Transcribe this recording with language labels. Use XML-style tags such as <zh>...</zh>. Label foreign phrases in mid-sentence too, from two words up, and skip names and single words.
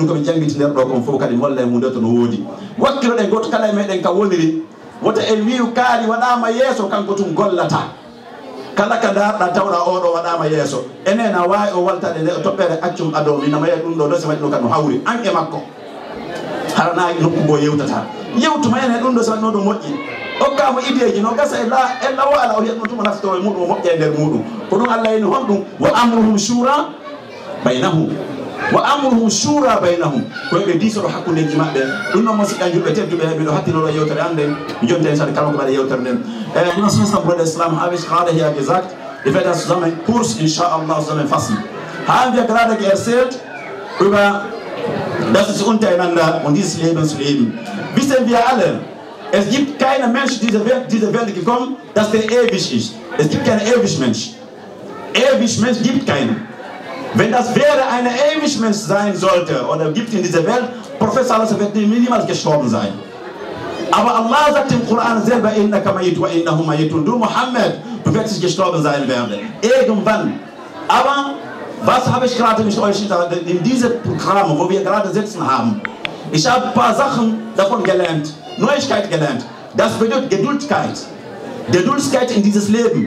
<ff>koɓe jangguiti nder ɗo kon fof kadi holla e hunde to no woodi wakkiloɗen goto kala e meɗen ka woniri wota en wiu kaari waɗama yeeso kanko tun gollata kala ka darɗa tawɗa oɗo waɗama yeeso enen a wawi o waltade nde toɓɓere accum ado minamaye ɗum ɗo ɗo so waɗi ɗum kadi no hawri an e makko haranayi nokku ngo yewtata yewtuma ene ɗum ɗo so waɗino ɗum moƴƴi hokkamo ideji no gasa e lawo ala o yiyatno tuma naftoro e muɗum o moƴƴa e nder muɗum ko ɗum Allah yini honɗum</ff> <ar>وأمرهم شورى بينهم</ar> <ff>koyeɓe disoɗo hakkudeji maɓɓe ɗum noon musidɗa julɓe tedduɓe miɗo hattinoɗo yewtere ande mi jonten sade kala ko waɗa yewtere nden ɗum system</ff> <de>brode islam habe gerade hier gesagt ich werde das zusammen Kurs inshallah zusammenfassen haben wir gerade erzählt über das ist untereinander und dieses Leben zu leben wissen wir alle es gibt keinen Mensch diese Welt gekommen dass der ewig ist es gibt keinen ewig Mensch gibt keinen. Wenn das wäre eine ewig Mensch sein sollte oder gibt in dieser Welt, Prophet Allah wird niemals gestorben sein. Aber Allah sagt im Koran selber,</de> <ar>إنك ميت وإنهم ميتون.</ar> <de>Du Muhammad, du wirst nicht gestorben sein werden. Irgendwann. Aber was habe ich gerade mit euch in diesem Programm, wo wir gerade sitzen haben, Ich habe ein paar Sachen davon gelernt, Neuigkeit gelernt. Das bedeutet Geduldigkeit. Geduldigkeit in dieses Leben.</de>